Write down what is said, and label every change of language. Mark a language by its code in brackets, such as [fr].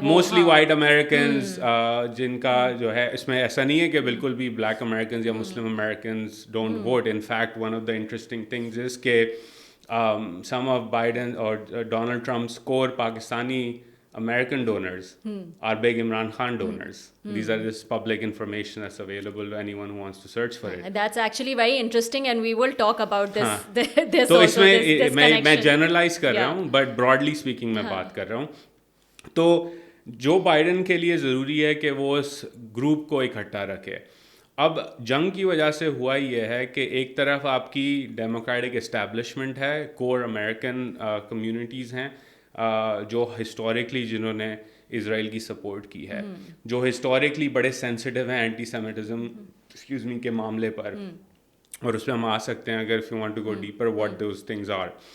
[ur] Mostly white Americans جن کا جو ہے, اس میں ایسا نہیں ہے کہ بالکل بھی بلیک امریکنز یا مسلم Americans don't vote. [en] In fact one of the interesting things is کہ some of Biden اور Donald Trump's core Pakistani American donors are big Imran Khan donors. These are just public information that's available to anyone who wants to search for it. That's actually very interesting and we will talk about this. [ur] تو اس میں میں generalise کر رہا ہوں, [en] but broadly speaking [ur] میں بات کر رہا ہوں. تو جو بائیڈن کے لیے ضروری ہے کہ وہ اس گروپ کو اکٹھا رکھے. اب جنگ کی وجہ سے ہوا یہ ہے کہ ایک طرف آپ کی ڈیموکریٹک اسٹیبلشمنٹ ہے, کور امریکن کمیونٹیز ہیں جو ہسٹوریکلی جنہوں نے اسرائیل کی سپورٹ کی ہے, جو ہسٹوریکلی بڑے سینسٹیو ہیں اینٹی سیمیٹزم کے معاملے پر, اور اس پہ ہم آ سکتے ہیں اگر [en] if you want to go deeper what those things are.